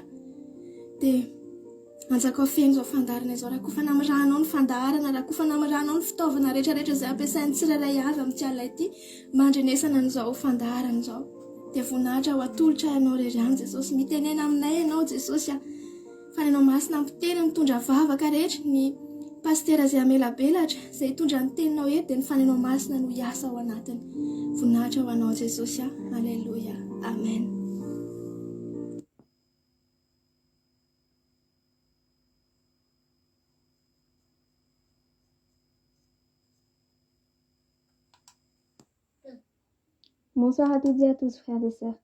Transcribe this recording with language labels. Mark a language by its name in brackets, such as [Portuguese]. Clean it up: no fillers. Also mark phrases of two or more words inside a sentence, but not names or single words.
[Malagasy] Dia anjakao feno izao fandaharana izao, raha koa fa namirahanao ny fandaharana, raha koa fa namirahanao ny fitaovana rehetrarehetra izay ampiasain'ny tsirairay avy amin'ity alina ity, mandrenesana an'izao fandaharana izao. Dia voninahitra ho atolotra ianao rery any Jesosy, mitenena aminay ianao Jesosy, fa ianao masina miteny mitondra vavaka rehetra, ny pastera izay amela belatra izay hitondra ny teninao eto, dia ny fanenao masina no hiasa ao anatiny. Voninahitra ho anao Jesosy. [French] Alléluia. Amen. Bonsoir à toutes et à tous, frères et sœurs.